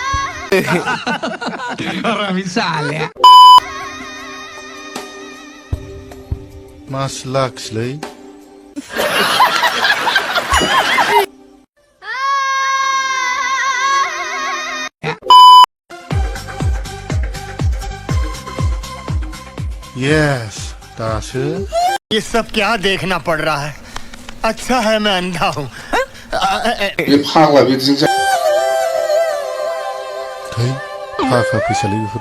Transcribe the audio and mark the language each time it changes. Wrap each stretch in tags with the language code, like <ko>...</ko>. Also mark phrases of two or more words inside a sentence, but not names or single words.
<brx>मास लाखसलै यस, दासो</brx> <hi>ये सब क्या देखना पड़ रहा है? अच्छा है मैं अंधा हूँ।</hi> <brx>बे फाग्ला बिदिजों थै थाखा फैसालै बेफोरो</brx>